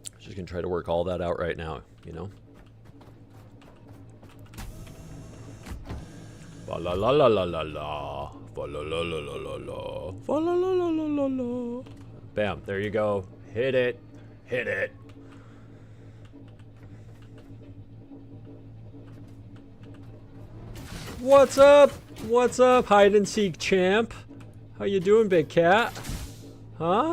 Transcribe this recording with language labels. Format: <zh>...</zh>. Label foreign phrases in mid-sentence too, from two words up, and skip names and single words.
<en>Just gonna try to work all that out right now, you know? Fa la la la la la la. Fa la la la la la la. Fa la la la la la la. Bam, there you go. Hit it. Hit it. What's up? What's up, hide and seek champ? How you doing, big cat? Huh?</en>